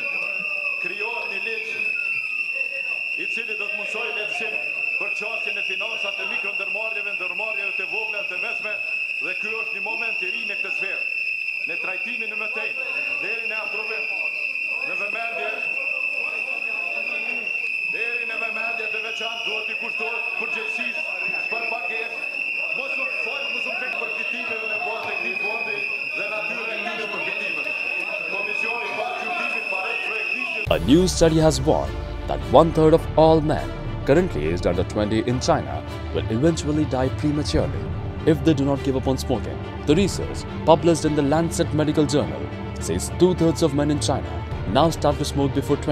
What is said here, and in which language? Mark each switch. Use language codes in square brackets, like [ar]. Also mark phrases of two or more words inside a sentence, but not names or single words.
[sq] Krijohet një ligj i cili do të mundsojë lehtësim për çështjen e financave të ndërmarrjeve të vogla të mesme, dhe ky është një moment i ri në këtë sferë, në trajtimin në mëtej, deri në aprovim, në vëmendje të veçantë duhet i kushtohet përgjegjësisë për pagesë, mos u pek përfitimeve në bazë të këtij fondi dhe natyrën e këtyre përfitimeve. Komisioni i Bashkëpunimit paret projektimin. [en] A new study has warned that 1/3 of all men currently aged under 20 in China will eventually die prematurely if they do not give up on smoking. The research, published in the Lancet Medical Journal, says 2/3 of men in China now start to smoke before 20.